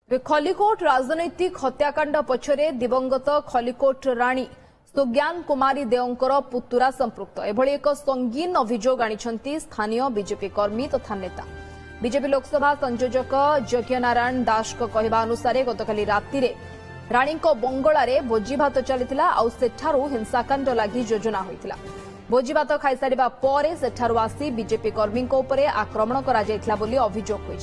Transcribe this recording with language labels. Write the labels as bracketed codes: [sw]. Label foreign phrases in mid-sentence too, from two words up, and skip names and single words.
[or] ଖଲିକୋଟ ରାଜନୈତିକ ହତ୍ୟାକାଣ୍ଡ ପଛରେ ଦିବଂଗତ ଖଲିକୋଟ ରାଣୀ ସୁଜ୍ଞାନ କୁମାରୀ ଦେବଙ୍କର ପୁତୁରା ସମ୍ପୃକ୍ତ ଏଭଳି ଏକ ସଙ୍ଗୀନ ଅଭିଯୋଗ ଆଣିଛନ୍ତି ସ୍ଥାନୀୟ ବିଜେପି କର୍ମୀ ତଥା ନେତା। ବିଜେପି ଲୋକସଭା ସଂଯୋଜକ ଯଜ୍ଞନାରାୟଣ ଦାସ କହିବା ଅନୁସାର ଗତକାଲି ରାତି ରାଣୀ ବଙ୍ଗଳାରେ ଭୋଜିଭାତ ଚାଲି ଆଉ ସେଠାରୁ ହିଂସାକାଣ୍ଡ ଲାଗି ଯୋଜନା ହୋଇଥିଲା। ଭୋଜିଭାତ ଖାଇସାରିବା ପରେ ସେଠାରୁ ଆସି ବିଜେପି କର୍ମୀ ଆକ୍ରମଣ କରା ଯାଇଥିଲା ବୋଲି ଅଭିଯୋଗ ହୋଇଛି।